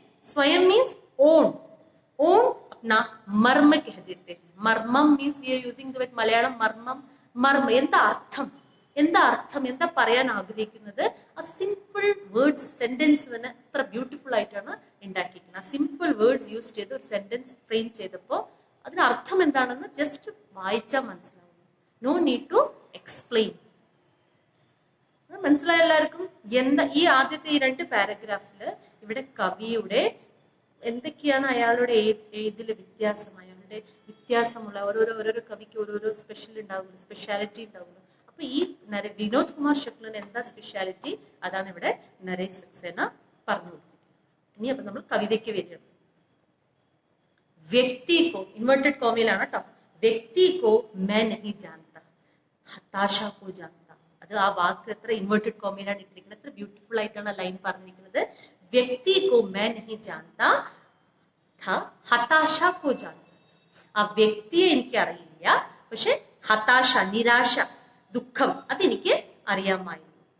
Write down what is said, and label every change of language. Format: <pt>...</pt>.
<hi>स्वयं means own, अपना मर्म कह देते हैं.</hi> <ml>मर्मम means</ml> <en>we are using the word Malayalam</en> <ml>मर्मम, मर्म എന്താ അർത്ഥം, എന്താ പറയാൻ ആഗ്രഹിക്കുന്നത്, ആ സിമ്പിൾ വേർഡ്സ്, സെന്റൻസ് തന്നെ അത്ര ബ്യൂട്ടിഫുൾ ആയിട്ടാണ് ഉണ്ടാക്കിയിരിക്കുന്നത്. ആ സിമ്പിൾ വേർഡ്സ് യൂസ് ചെയ്ത് ഒരു സെന്റൻസ് ഫ്രെയിം ചെയ്തപ്പോൾ അതിന് അർത്ഥം എന്താണെന്ന് ജസ്റ്റ് വായിച്ചാൽ മനസ്സിലാവുന്നു.</ml> <en>No need to explain.</en> <ml>മനസ്സിലായ എല്ലാവർക്കും? എന്താ ഈ ആദ്യത്തെ ഈ 2 പാരഗ്രാഫില് ഇവിടെ കവിയുടെ എന്തൊക്കെയാണ് അയാളുടെ ഏതില് വ്യത്യാസമായ, അവരുടെ വ്യത്യാസമുള്ള ഓരോരോ കവിക്ക് ഓരോരോ സ്പെഷ്യാലിറ്റി ഉണ്ടാവുമല്ലോ. അപ്പൊ ഈ വിനോദ് കുമാർ ശുക്ലന് എന്താ സ്പെഷ്യാലിറ്റി, അതാണ് ഇവിടെ നരേഷ് സക്സേന പറഞ്ഞു കൊടുത്തിരിക്കുന്നത്. ഇനി അപ്പൊ നമ്മൾ കവിതയ്ക്ക് വരികയാണ്.</ml> <hi>व्यक्ति को, इन्वर्टेड कॉमेലാണ് ട്ടോ, व्यक्ति को मैं नहीं जानता, हताशा को जानता.</hi> <ml>അത് ആ വാക്ക് എത്ര ഇൻവേർട്ടഡ് കോമയിലാണ് ഇട്ടിരിക്കുന്നത്, എത്ര ബ്യൂട്ടിഫുൾ ആയിട്ടാണ് ലൈൻ പറഞ്ഞിരിക്കുന്നത്.</ml> <hi>വ്യക്തി को मैं नहीं जानता था, हताशा को जानता.</hi> <ml>ആ വ്യക്തിയെ എനിക്ക് അറിയില്ല, പക്ഷെ ഹതാശ, നിരാശ, ദുഃഖം അതെനിക്ക് അറിയാമായിരുന്നു.</ml>